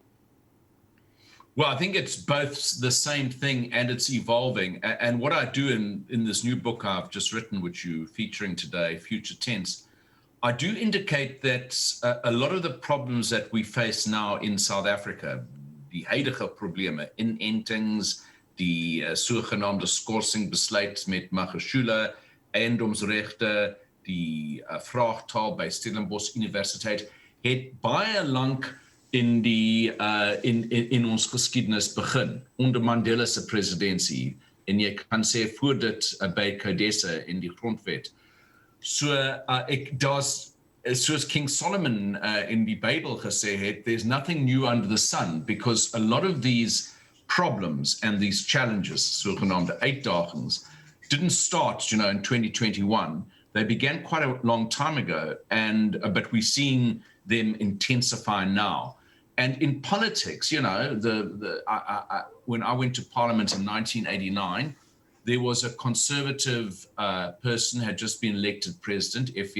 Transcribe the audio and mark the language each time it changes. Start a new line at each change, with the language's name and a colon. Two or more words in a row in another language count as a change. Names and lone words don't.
English: Well, I think it's both the same thing and it's evolving. And what I do in this new book I've just written, which you're featuring today, Future Tense, I do indicate that a lot of the problems that we face now in South Africa,
Afrikaans: die huidige probleme, inentings, die sogenaamde skorsingbesluit met Magashule, eiendomsregte, die vraagtaal by Stellenbosch Universiteit, het baie lank in ons geskiedenis begin, onder Mandela se presidentskap, en jy kan sê voor dit by Codesa in die grondwet. So soos King Solomon in die Bible gesê het,
English: there's nothing new under the sun, because a lot of these problems and these challenges,
Afrikaans: sogenaamde uitdagings,
English: didn't start, in 2021. They began quite a long time ago, but we're seeing them intensify now. And in politics, when I went to Parliament in 1989, there was a conservative person had just been elected president, F.V.